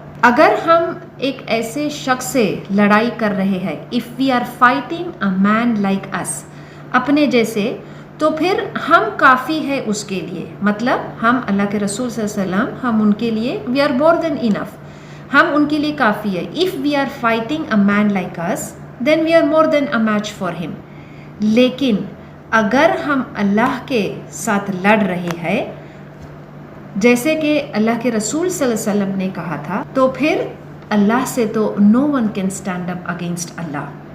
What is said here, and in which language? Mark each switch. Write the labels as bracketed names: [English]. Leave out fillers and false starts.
[Urdu] اگر ہم ایک ایسے شخص سے لڑائی کر رہے ہیں، if we are fighting a main like اس، اپنے جیسے، تو پھر ہم کافی ہے اس کے لیے. مطلب ہم اللہ کے رسول صلی اللہ علیہ وسلم، ہم ان کے لیے وی آر مور دین انف، ہم ان کے لیے کافی ہے. [English] If we are fighting a man like us then we are more than a match for him. [Urdu] لیکن اگر ہم اللہ کے ساتھ لڑ رہے ہیں جیسے کہ اللہ کے رسول صلی اللہ علیہ وسلم نے کہا تھا، تو پھر اللہ سے تو نو one can stand up against Allah.